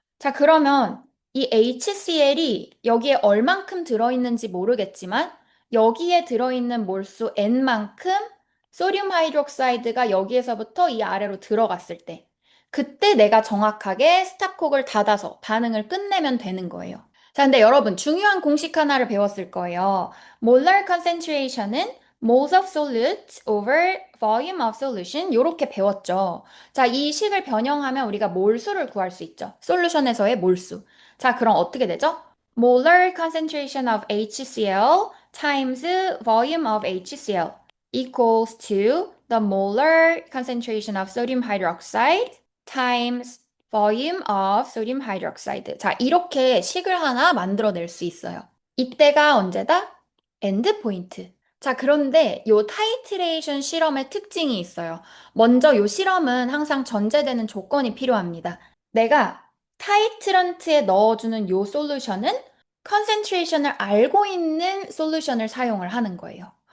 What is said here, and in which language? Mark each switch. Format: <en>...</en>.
<ko>자, 그러면 이 HCl이 여기에 얼만큼 들어있는지 모르겠지만 여기에 들어있는 몰수 N만큼 소듐 하이드록사이드가 여기에서부터 이 아래로 들어갔을 때 그때 내가 정확하게 스탑콕을 닫아서 반응을 끝내면 되는 거예요. 자, 근데 여러분 중요한 공식 하나를 배웠을 거예요.</ko> <en>molar concentration은 moles of solute over volume of solution</en> <ko>이렇게 배웠죠. 자, 이 식을 변형하면 우리가 몰수를 구할 수 있죠. 솔루션에서의 몰수. 자, 그럼 어떻게 되죠?</ko> <en>molar concentration of HCl times volume of HCl equals to the molar concentration of sodium hydroxide times volume of sodium hydroxide.</en> <ko>자, 이렇게 식을 하나 만들어낼 수 있어요. 이때가 언제다? 엔드 포인트. 자, 그런데 요 타이트레이션 실험의 특징이 있어요. 먼저 요 실험은 항상 전제되는 조건이 필요합니다. 내가 타이트런트에 넣어주는 요 솔루션은 컨센트레이션을 알고 있는 솔루션을 사용을 하는 거예요.</ko>